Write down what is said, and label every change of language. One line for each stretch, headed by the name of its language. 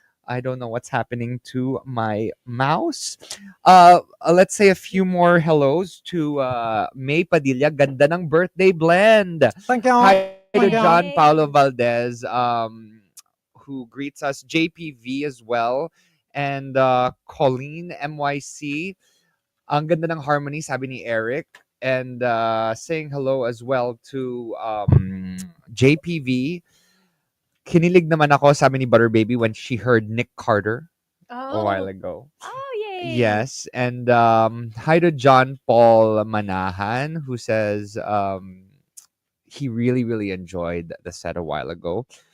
English: I don't know what's happening to my mouse. Let's say a few more hellos to May Padilla.
Filipino: Ganda ng birthday blend.
English: Thank you. Hi to Thank John you. Yay. Paulo Valdez, who greets us. JPV as well. And Colleen MYC.
Filipino: Ang ganda ng harmony, sabi ni Eric.
English: And saying hello as well to JPV.
Filipino: Kinilig naman ako, sabi ni Butter Baby,
English: when she heard Nick Carter a while Oh. ago. Oh, yay. Yes, and hi to John Paul Manahan, who says he really, really enjoyed the set a while ago.